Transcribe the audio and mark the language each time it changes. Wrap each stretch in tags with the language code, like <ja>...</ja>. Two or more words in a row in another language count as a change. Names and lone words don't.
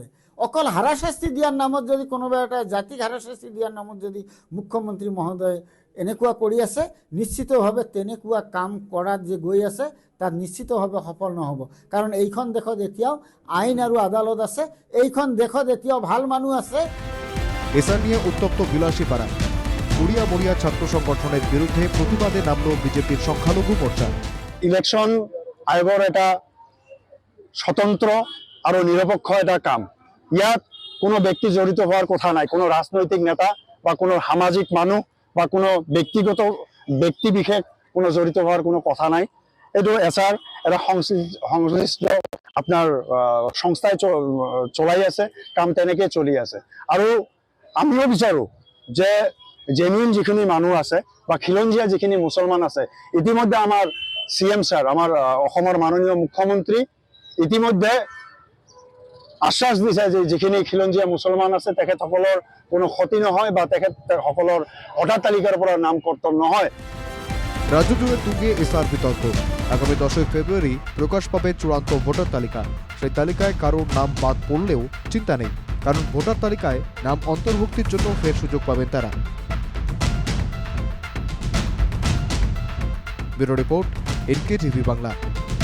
<as>অকল হাৰাশাস্তি দিয়াৰ নামত যদি কোনোবা এটা জাতিক হাৰাশাস্তি দিয়াৰ নামত যদি মুখ্যমন্ত্ৰী মহোদয় এনেকুৱা কৰি আছে, নিশ্চিতভাৱে তেনেকুৱা কাম কৰাত যে গৈ আছে তাত নিশ্চিতভাৱে সফল নহ'ব। কাৰণ এইখন দেশত এতিয়াও আইন আৰু আদালত আছে, এইখন দেশত এতিয়াও ভাল মানুহ আছে।</as> <bn>এসআর নিয়ে উত্তপ্ত বিলাসীপাড়া। উড়িয়া মরিয়া ছাত্র সংগঠনের বিরুদ্ধে প্রতিবাদে নামল বিজেপির সংখ্যালঘু মোর্চা।</bn> <as>ইলেকশন আয়োগৰ এটা স্বতন্ত্ৰ আৰু নিৰপেক্ষ এটা কাম। ইয়াত কোনো ব্যক্তি জড়িত হওয়ার কথা নাই, কোনো রাজনৈতিক নেতা বা কোনো সামাজিক মানুষ বা কোনো ব্যক্তিগত ব্যক্তি বিশেষ কোনো জড়িত হওয়ার কোনো কথা নাই। এইটো এছাৰ এটা সংশ্লিষ্ট আপোনাৰ সংস্থাই চলাই আছে, কাম তেনেকৈ চলি আছে। আৰু আমিও বিচাৰোঁ যে জেনুইন যিখিনি মানুহ আছে বা খিলঞ্জীয়া যিখিনি মুছলমান আছে, ইতিমধ্যে আমাৰ CM ছাৰ, আমাৰ অসমৰ মাননীয় মুখ্যমন্ত্ৰী ইতিমধ্যে আশ্বাস দিছে যে যিখিনি খিলঞ্জীয়া মুছলমান আছে তেখেতসকলৰ কোনো ক্ষতি নহয় বা তেখেতসকলৰ ভোটাৰ তালিকাৰ পৰা নাম কৰ্তন নহয়।</as> <bn>রাজ্য জুড়ে তুঙ্গে এসআর বিতর্ক। আগামী 10 ফেব্রুয়ারি প্রকাশ পাবে চূড়ান্ত ভোটার তালিকা। সেই তালিকায় কারোর নাম বাদ পড়লেও চিন্তা নেই, কারণ ভোটার তালিকায় নাম অন্তর্ভুক্তির জন্য ফের সুযোগ পাবেন তারা। ব্যুরো রিপোর্ট, NKTV বাংলা।</bn>